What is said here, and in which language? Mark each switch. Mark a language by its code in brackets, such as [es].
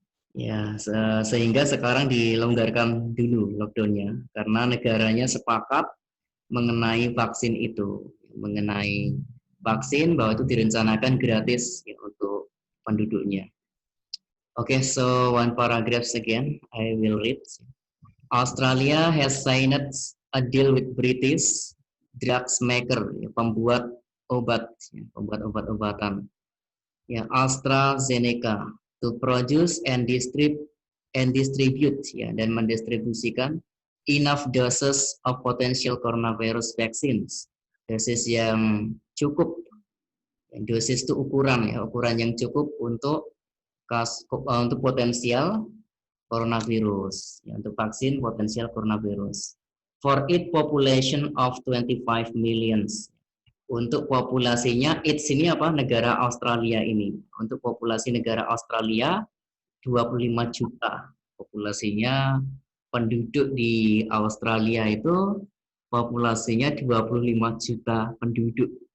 [id] Ya, sehingga sekarang dilonggarkan dulu lockdownnya karena negaranya sepakat mengenai vaksin itu, mengenai vaksin bahwa itu direncanakan gratis ya, untuk penduduknya. [en] Okay, so one paragraph again, I will read. Australia has signed a deal with British drugs maker, ya, [id] pembuat obat, ya, pembuat obat-obatan, [en] ya, AstraZeneca, to produce and distribute, ya, [id] dan mendistribusikan [en] enough doses of potential coronavirus vaccines, [id] dosis yang cukup, dosis itu ukuran ya, ukuran yang cukup untuk potensial coronavirus, ya, untuk vaksin potensial coronavirus. [en] For its population of 25 millions. [id] Untuk populasinya, its ini apa? Negara Australia ini. Untuk populasi negara Australia 25 juta. Populasinya penduduk di Australia itu populasinya 25 juta penduduk.